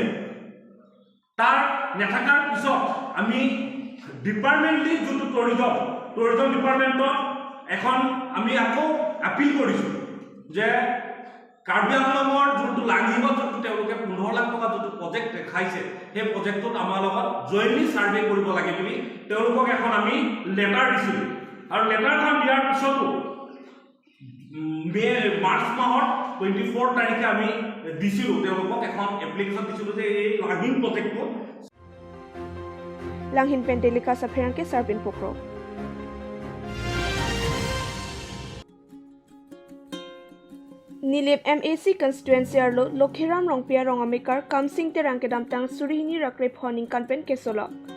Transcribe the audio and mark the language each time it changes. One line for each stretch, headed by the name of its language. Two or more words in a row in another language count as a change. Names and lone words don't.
Assamese: তাৰ নেথাকাৰ পিছত আমি ডিপাৰ্টমেণ্টলি যোনটো
English: tourism departmentত
Assamese: এখন আমি আকৌ আপিল কৰিছোঁ যে কাৰ্বি আংলঙৰ যোনটো লাঙিঙত যোনটো তেওঁলোকে 15 লাখ টকা যোনটো প্ৰজেক্ট দেখাইছে, সেই প্ৰজেক্টটোত আমাৰ লগত
English: jointly survey
Assamese: কৰিব লাগে বুলি তেওঁলোকক এখন আমি লেটাৰ দিছিলোঁ। আৰু লেটাৰখন দিয়াৰ পিছতো মাৰ্চ মাহৰ 24 তাৰিখে আমি দিছিলোঁ তেওঁলোকক এখন এপ্লিকেশ্যন দিছিলোঁ যে এই লাঙিং প্ৰজেক্টটো
Karbi: Langhin Pendelika sa Pherangke Sarpin Pokro. Nilip MAC constituency arlo Lokhiram Rongpia Rongamikar Kamsing Terangke Damtang Surihini Rakrip Honing Kanpen Kesolok.